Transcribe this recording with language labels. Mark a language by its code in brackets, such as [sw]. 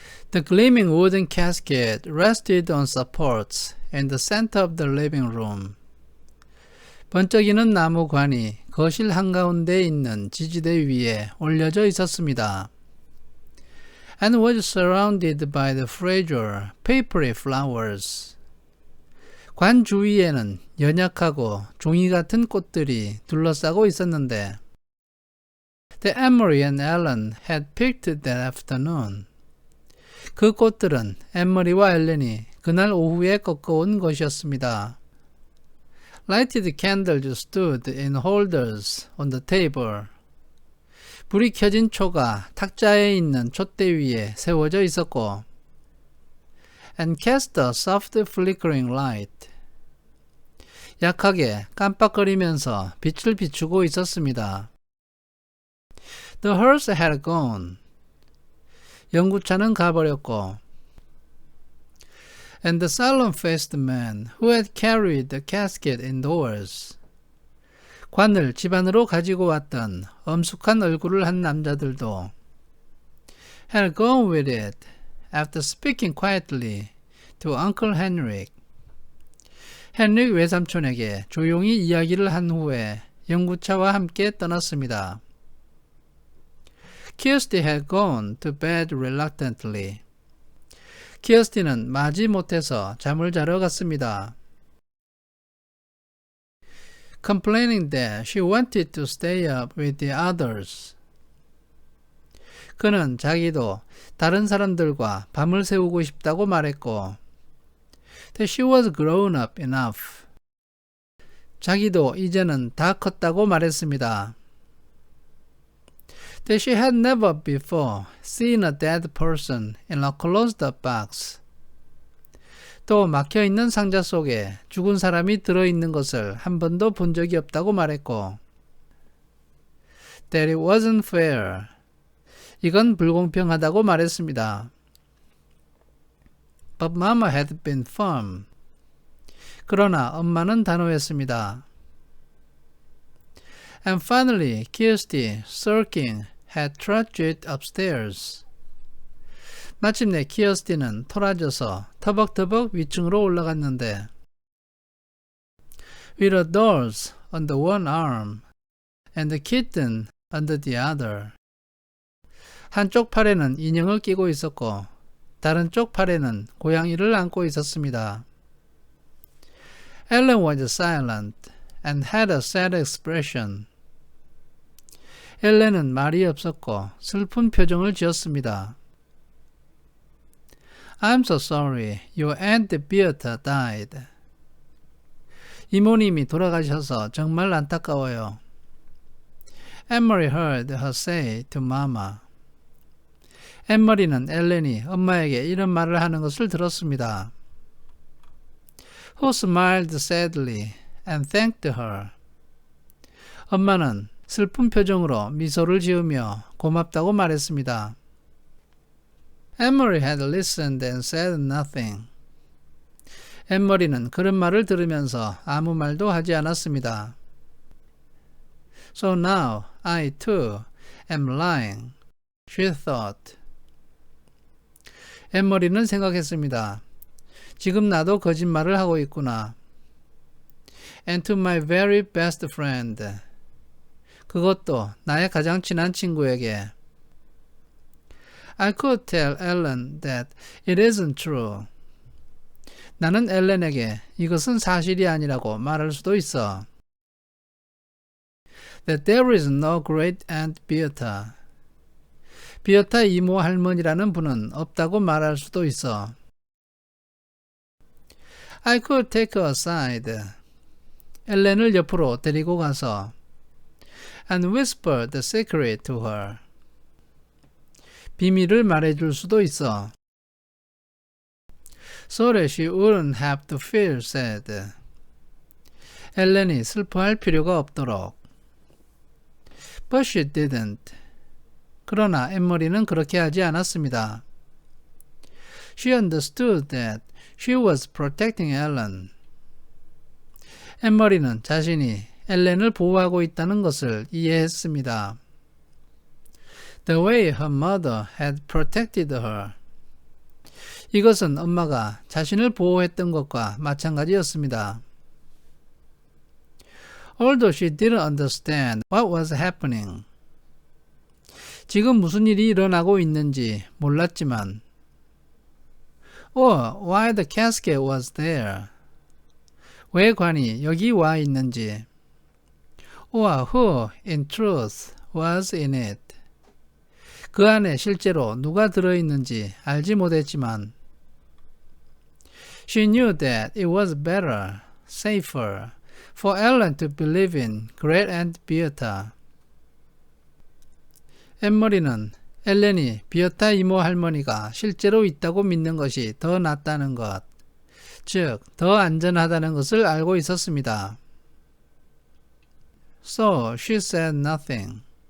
[en] The gleaming wooden casket rested on supports in the center of the living room. [ko] 번쩍이는 나무관이 거실 한가운데에 있는 지지대 위에 올려져 있었습니다. [en] And was surrounded by the fragile, papery flowers. [ko] 관 주위에는 연약하고 종이 같은 꽃들이 둘러싸고 있었는데 [en] The Emery and Ellen had picked that afternoon. [ko] 그 꽃들은 에머리와 엘렌이 그날 오후에 꺾어온 것이었습니다. [en] Lighted candles stood in holders on the table. [ko] 불이 켜진 초가 탁자에 있는 촛대 위에 세워져 있었고 [en] And cast a soft flickering light. [ko] 약하게 깜빡거리면서 빛을 비추고 있었습니다. [en] The hearse had gone. [ko] 연구차는 가버렸고 [en] And the solemn-faced man who had carried the casket indoors. [ko] 관을 집 안으로 가지고 왔던 엄숙한 얼굴을 한 남자들도 [en] had gone with it after speaking quietly to Uncle Henrik. [ko] 헨릭 외삼촌에게 조용히 이야기를 한 후에 연구차와 함께 떠났습니다. [en] Kirsty had gone to bed reluctantly. [ko] 키어스티는 마지 못해서 잠을 자러 갔습니다. [en] Complaining that she wanted to stay up with the others. [ko] 그는 자기도 다른 사람들과 밤을 새우고 싶다고 말했고 [en] that she was grown up enough. [ko] 자기도 이제는 다 컸다고 말했습니다. [en] That she had never before seen a dead person in a closed box. [ko] 또 막혀있는 상자 속에 죽은 사람이 들어있는 것을 한 번도 본 적이 없다고 말했고 [en] That it wasn't fair. [ko] 이건 불공평하다고 말했습니다. [en] But Mama had been firm. [ko] 그러나 엄마는 단호했습니다. [en] And finally, Kirsty, sulking, had trudged upstairs. [ko] 마침내 키어스티는 토라져서 터벅터벅 위층으로 올라갔는데 [en] With a doll under one arm and the kitten under the other. [ko] 한쪽 팔에는 인형을 끼고 있었고 다른 쪽 팔에는 고양이를 안고 있었습니다. [en] Ellen was silent and had a sad expression. [ko] 엘렌은 말이 없었고 슬픈 표정을 지었습니다. [en] I'm so sorry. Your Aunt Beata died. [ko] 이모님이 돌아가셔서 정말 안타까워요. [en] Emery heard her say to Mama. [ko] 에머리는 엘렌이 엄마에게 이런 말을 하는 것을 들었습니다. [en] Who smiled sadly and thanked her. [ko] 엄마는 슬픈 표정으로 미소를 지으며 고맙다고 말했습니다. [en] Emery had listened and said nothing. [ko] 에머리는 그런 말을 들으면서 아무 말도 하지 않았습니다. [en] So now I too am lying, she thought. [ko] 에머리는 생각했습니다. 지금 나도 거짓말을 하고 있구나. [en] And to my very best friend. [ko] 그것도 나의 가장 친한 친구에게. [en] I could tell Ellen that it isn't true. [ko] 나는 엘렌에게 이것은 사실이 아니라고 말할 수도 있어. [en] That there is no great Aunt Beata. [ko] 비어타 이모 할머니라는 분은 없다고 말할 수도 있어. [en] I could take her aside. [ko] 엘렌을 옆으로 데리고 가서 [en] and whisper the secret to her. [ko] 비밀을 말해줄 수도 있어. [en] So that she wouldn't have to feel sad. [ko] 엘렌이 슬퍼할 필요가 없도록. [en] But she didn't. [ko] 그러나 엠머리는 그렇게 하지 않았습니다. [en] She understood that she was protecting Ellen. [ko] 엠머리는 자신이 엘렌을 보호하고 있다는 것을 이해했습니다. [en] The way her mother had protected her. [ko] 이것은 엄마가 자신을 보호했던 것과 마찬가지였습니다. [en] Although she didn't understand what was happening. [ko] 지금 무슨 일이 일어나고 있는지 몰랐지만 [en] or why the casket was there. [ko] 왜 관이 여기 와 있는지 [en] or who in truth was in it. [ko] 그 안에 실제로 누가 들어있는지 알지 못했지만 [en] She knew that it was better, safer for Ellen to believe in Great Aunt Beata. [ko] 앤머리는 엘렌이 비어타 이모 할머니가 실제로 있다고 믿는 것이 더 낫다는 것, 즉 더 안전하다는 것을 알고 있었습니다. [en] So she said nothing.